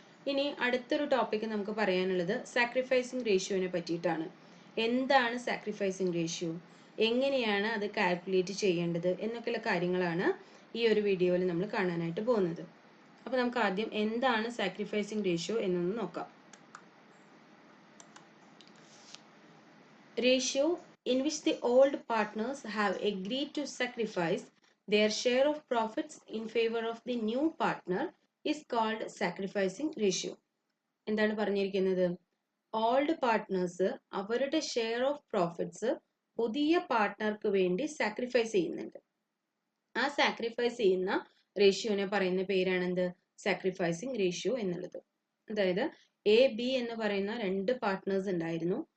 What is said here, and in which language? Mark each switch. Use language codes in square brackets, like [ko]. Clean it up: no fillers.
[ml] ഇനി അടുത്തൊരു ടോപ്പിക്ക് നമുക്ക് പറയാനുള്ളത് സാക്രിഫൈസിങ് റേഷ്യോനെ പറ്റിയിട്ടാണ്. എന്താണ് സാക്രിഫൈസിങ് റേഷ്യോ, എങ്ങനെയാണ് അത് കാൽക്കുലേറ്റ് ചെയ്യേണ്ടത് എന്നൊക്കെയുള്ള കാര്യങ്ങളാണ് ഈ ഒരു വീഡിയോയിൽ നമ്മൾ കാണാനായിട്ട് പോകുന്നത്. അപ്പോൾ നമുക്ക് ആദ്യം എന്താണ് സാക്രിഫൈസിങ് റേഷ്യോ എന്നൊന്ന് നോക്കാം. [en] Ratio in which the old partners have agreed to sacrifice their share of profits in favor of the new partner is called sacrificing ratio. [ml] എന്താണ് പറഞ്ഞിരിക്കുന്നത്? ഓൾഡ് പാർട്ട്നേഴ്സ് അവരുടെ ഷെയർ ഓഫ് പ്രോഫിറ്റ്സ് പുതിയ പാർട്ട്ണർക്ക് വേണ്ടി sacrifice ചെയ്യുന്നുണ്ട്. ആ sacrifice ചെയ്യുന്ന റേഷ്യോനെ പറയുന്ന പേരാണെന്ത്? Sacrificing ratio എന്നുള്ളത്. അതായത് A-B എന്ന് പറയുന്ന രണ്ട് പാർട്ട്നേഴ്സ് ഉണ്ടായിരുന്നു.